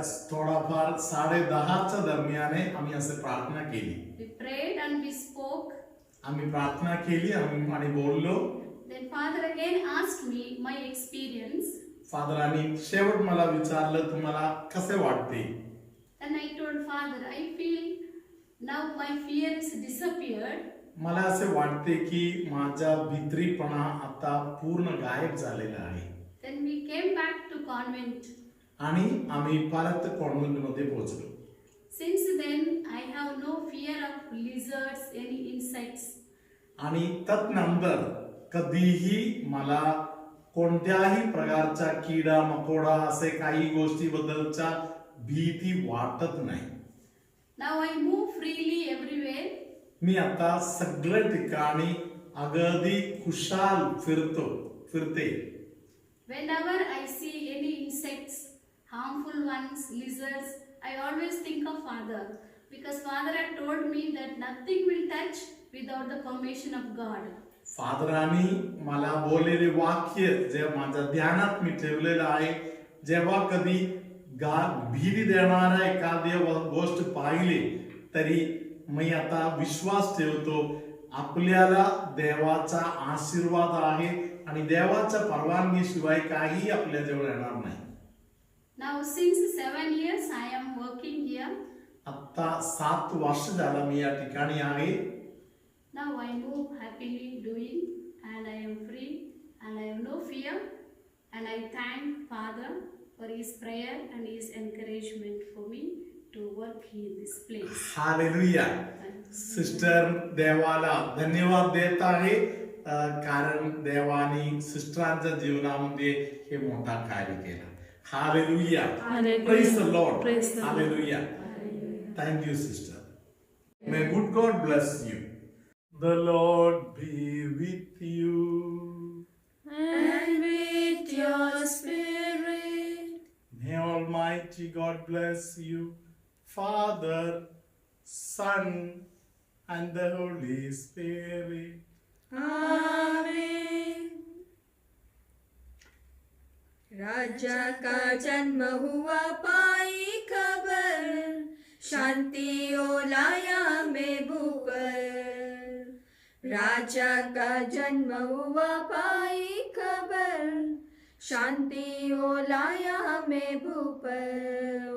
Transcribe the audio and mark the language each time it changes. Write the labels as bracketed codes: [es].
[mr] थोडाफार 10:30च्या दरम्याने आम्ही असे प्रार्थना केली. [en] We prayed and we spoke. [mr] आम्ही प्रार्थना केली आणि बोललो. [en] Then Father again asked me my experience. [mr] फादरांनी शेवट मला विचारलं, तुम्हाला कसे वाटते? [en] And I told Father, I feel now my fear is disappeared. [mr] मला असे वाटते की माझा भीतरीपणा आता पूर्ण गायब झालेला आहे. [en] Then we came back to convent. [mr] आणि आम्ही परत कॉन्व्हेंट मध्ये पोहोचलो. [en] Since then, I have no fear of lizards, any insects. [mr] आणि तदनंतर कधीही मला कोणत्याही प्रकारचा किडा मकोडा असे काही गोष्टीबद्दलचा भीती वाटत नाही. [en] Now I move freely everywhere. [mr] मी आता सगळ्या ठिकाणी अगदी खुशाल फिरते. [en] Whenever I see any insects, harmful ones, lizards, I always think of Father. Because Father had told me that nothing will touch without the permission of God. [mr] फादरांनी मला बोललेले वाक्य जे माझ्या ध्यानात मी ठेवलेलं आहे, जेव्हा कधी भीती देणारा एखादी गोष्ट पाहिली तरी मी आता विश्वास ठेवतो आपल्याला देवाचा आशीर्वाद आहे आणि देवाच्या परवानगीशिवाय काही आपल्या जवळ येणार नाही. [en] Now since 7 years I am working here. [mr] आता 7 वर्ष झाला मी या ठिकाणी आहे. [en] Now I move happily doing and I am free and I have no fear and I thank Father for his prayer and his encouragement for me to work in this place. [mr] Hallelujah. Sister देवाला धन्यवाद देत आहे कारण देवानी सिस्टरांच्या जीवनामध्ये हे मोठा कार्य केला. Hallelujah. [en] Hallelujah. Praise the Lord. Praise the Lord. Hallelujah. Thank you, sister. May good God bless you. The Lord be with you. And with your spirit. May Almighty God bless you, Father, Son, and the Holy Spirit. [mr] आमीन. [hi] राजा का जन्म हुआ पाई खबर, शांति ओलाया महबूब पर. राजा का जन्म हुआ पाई खबर, शांति ओलाया महबूब पर.